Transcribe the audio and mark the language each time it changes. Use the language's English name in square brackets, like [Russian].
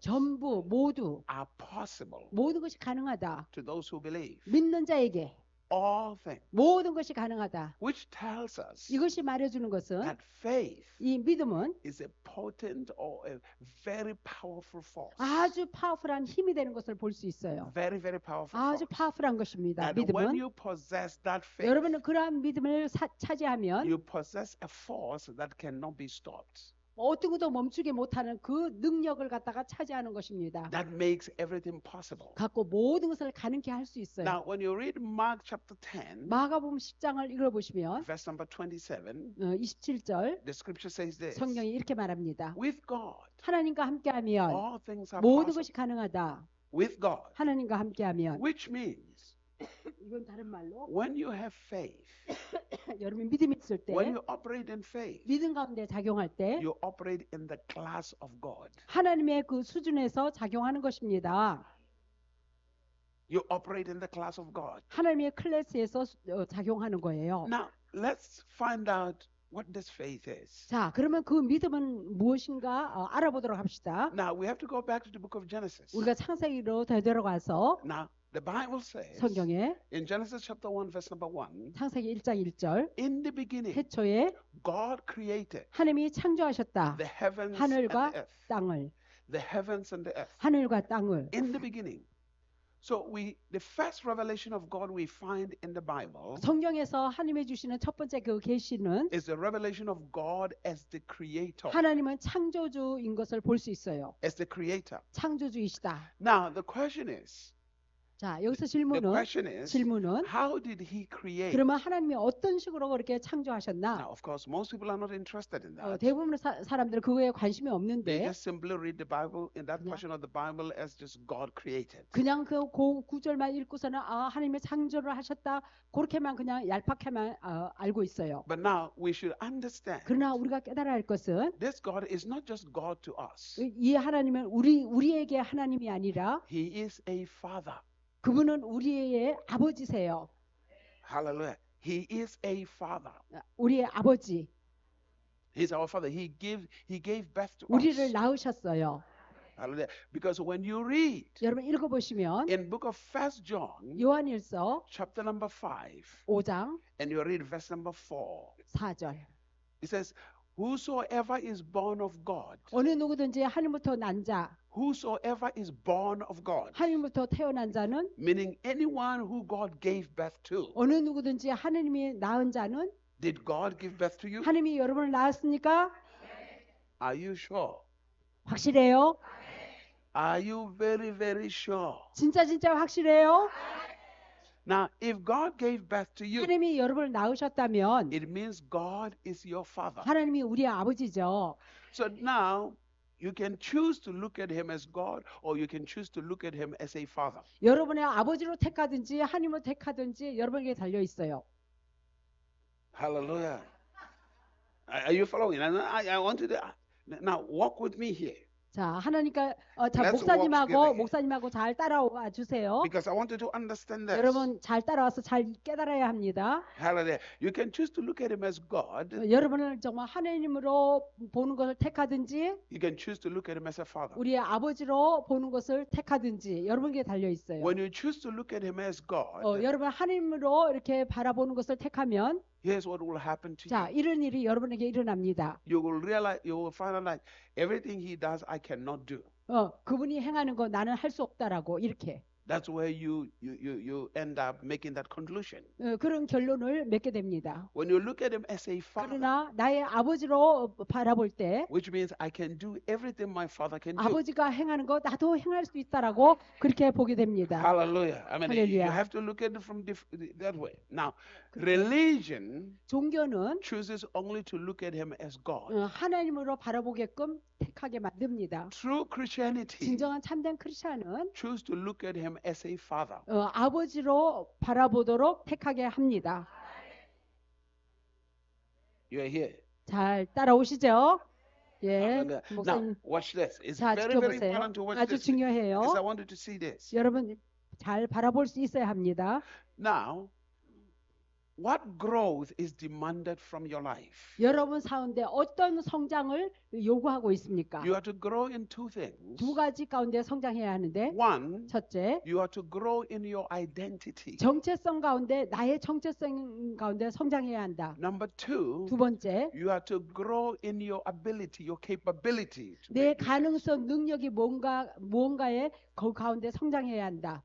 [Korean] 전부 모두 [English] are possible [Korean] 모든 것이 가능하다. [English] to those who believe. [Korean] 믿는 자에게 [English] All things, [Korean] 모든 것이 가능하다. [English] which tells us [Korean] 이것이 말해주는 것은 [English] that faith [Korean] 이 믿음은 [English] is a potent or a very powerful force. [Korean] 아주 파워풀한 힘이 되는 것을 볼 수 있어요. [English] Very, very powerful [Korean] 아주 [English] force. [Korean] 파워풀한 것입니다. [English] And when [Korean] 믿음은 [English] you possess that faith, [Korean] 여러분은 그러한 믿음을 차지하면 [English] you possess a force that cannot be stopped. [Korean] 어떤 것도 멈추게 못하는 그 능력을 갖다가 차지하는 것입니다. [English] That makes everything possible. [Korean] 갖고 모든 것을 가능케 할 수 있어요. [English] Now, when you read Mark chapter 10, [Korean] 마가복음 10장을 읽어보시면 [English] verse number 27, [Korean] 27절 [English] the scripture says this. [Korean] 성경이 이렇게 말합니다. [English] With God, [Korean] 하나님과 함께하면 [English] all things are [Korean] 모든 [English] possible. [Korean] 것이 가능하다. [English] With God, [Korean] 하나님과 함께하면 [English] which means [Korean] 이건 다른 말로 [English] when you have faith, [Korean] 여러분 믿음이 있을 때 [English] when you operate in faith, [Korean] 믿음 가운데 작용할 때 [English] you operate in the class of God. [Korean] 하나님의 그 수준에서 작용하는 것입니다. [English] You operate in the class of God. [Korean] 하나님의 클래스에서 작용하는 거예요. [English] Now, let's find out what this faith is. [Korean] 자, 그러면 그 믿음은 무엇인가 알아보도록 합시다. [English] Now, we have to go back to the book of Genesis. [Korean] 우리가 창세기로 되돌아가서 [English] Now, the Bible says [Korean] 성경에 [English] in Genesis chapter 1, verse number 1, [Korean] 창세기 1장 1절 [English] in the beginning, [Korean] 태초에 [English] God created [Korean] 하나님이 창조하셨다. [English] the heavens and [Korean] 하늘과 [English] the earth. [Korean] 땅을 [English] The heavens and the earth. [Korean] 하늘과 땅을 [English] In the beginning. So the first revelation of God we find in the Bible [Korean] 성경에서 하나님이 주시는 첫 번째 그 계시는 [English] is the revelation of God as the creator. [Korean] 하나님은 창조주인 것을 볼 수 있어요. [English] As the creator. [Korean] 창조주이시다. [English] Now, the question is, [Korean] 자, 여기서 질문은 질문은 [English] how did he create? [Korean] 그러면 하나님이 어떤 식으로 그렇게 창조하셨나? [English] Now, of course, most people are not interested in that. [Korean] 대부분의 사람들은 그거에 관심이 [English] They [Korean] 없는데 [English] just simply read the Bible in that portion of the Bible as just God created. [Korean] 그냥 그 구절만 읽고서는 하나님의 창조를 하셨다 그렇게만 그냥 얄팍하게만 알고 있어요. [English] But now we should understand [Korean] 그러나 우리가 깨달아야 할 것은 [English] this God is not just God to us. [Korean] 이 하나님은 우리에게 하나님이 아니라 [English] He is a father. [Korean] 그분은 우리의 아버지세요. [English] Hallelujah. He is a father. [Korean] 우리의 아버지. [English] He's our father. He gave birth to [Korean] 우리를 [English] us. [Korean] 낳으셨어요. [English] Hallelujah. Because when you read [Korean] 여러분 읽어보시면 [English] in book of 1 John [Korean] 요한일서 [English] chapter number 5 [Korean] 5장 [English] and you read verse number 4, [Korean] 4절 [English] it says, whosoever is born of God [Korean] 어느 누구든지 하늘부터 난 자 [English] whosoever is born of God, [Korean] 하나님부터 태어난 자는 [English] meaning anyone who God gave birth to. [Korean] 어느 누구든지 하나님이 낳은 자는 [English] Did God give birth to you? [Korean] 하나님이 여러분을 낳았습니까? [English] Are you sure? [Korean] 확실해요? [English] Are you very, very sure? [Korean] 진짜 확실해요? [English] Now, if God gave birth to you, [Korean] 하나님이 여러분을 낳으셨다면 [English] it means God is your father. [Korean] 하나님이 우리의 아버지죠. [English] So now you can choose to look at him as God or you can choose to look at him as a father. [Korean] 여러분의 아버지로 택하든지 하나님으로 택하든지 여러분에게 달려 있어요. [English] Hallelujah. Are you following? I want you to now walk with me here [Korean] 자, 하나님과 자 [English] Let's [Korean] 목사님하고 [English] walk together. [Korean] 목사님하고 잘 따라와 주세요. [English] because I want you to understand this. [Korean] 여러분 잘 따라와서 잘 깨달아야 합니다. [English] Hallelujah. You can choose to look at him as God. [Korean] 여러분을 정말 하나님으로 보는 것을 택하든지 [English] You can choose to look at him as a father. [Korean] 우리의 아버지로 보는 것을 택하든지 여러분에게 달려 있어요. [English] When you choose to look at him as God, [Korean] 여러분 하나님으로 이렇게 바라보는 것을 택하면 [English] here's what will happen to [Korean] 자 [English] you. [Korean] 이런 일이 여러분에게 일어납니다. [English] You will realize, you will find out like everything he does, I cannot do. [Korean] 그분이 행하는 거 나는 할 수 없다라고 이렇게 [English] That's where you end up making that conclusion. [Korean] 그런 결론을 맺게 됩니다. [English] When you look at him as a father, [Korean] 그러나 나의 아버지로 바라볼 때 [English] which means I can do everything my father can do. [Korean] 아버지가 행하는 거 나도 행할 수 있다라고 그렇게 보게 됩니다. [English] Hallelujah. I mean, you Hallelujah. have to look at it from that way. Now, religion [Korean] 종교는 [English] chooses only to look at him as God. [Korean] 하나님으로 바라보게끔 택하게 만듭니다. [English] True Christianity [Korean] 진정한 참된 크리스천은 [English] choose to look at him as a father. [Korean] 아버지로 바라보도록 택하게 합니다. [English] You are here. [Korean] 잘 따라오시죠? 예, [English] Hallelujah. Now, [Korean] 목사님 [English] watch this. It's [Korean] 자 [English] very, very [Korean] 지켜보세요. [English] important to watch [Korean] 아주 [English] this. [Korean] 중요해요. [English] Because I wanted to see this. [Korean] 여러분 잘 바라볼 수 있어야 합니다. [English] Now, what growth is demanded from your life? [Korean] 여러분 가운데 어떤 성장을 요구하고 있습니까? [English] You are to grow in two things. [Korean] 두 가지 가운데 성장해야 하는데 [English] One, [Korean] 첫째, [English] you are to grow in your identity. [Korean] 정체성 가운데 나의 정체성 가운데 성장해야 한다. [English] Number two, [Korean] 두 번째, [English] you are to grow in your ability, your capability. to [Korean] 내 [English] make decisions. [Korean] 가능성, 능력이 무언가에 그 가운데 성장해야 한다.